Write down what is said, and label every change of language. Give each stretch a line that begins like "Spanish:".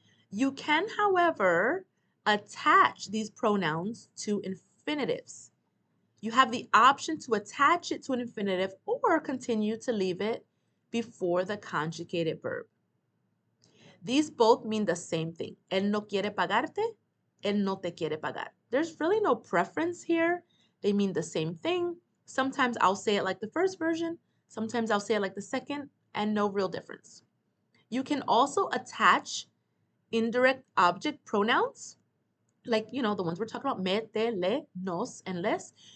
English: You can, however, attach these pronouns to infinitives. You have the option to attach it to an infinitive or continue to leave it before the conjugated verb. These both mean the same thing.
Spanish: Él no quiere pagarte, él no te quiere pagar.
English: There's really no preference here. They mean the same thing. Sometimes I'll say it like the first version, sometimes I'll say it like the second, and no real difference. You can also attach indirect object pronouns, like, the ones we're talking about, me, te, le, nos, and les.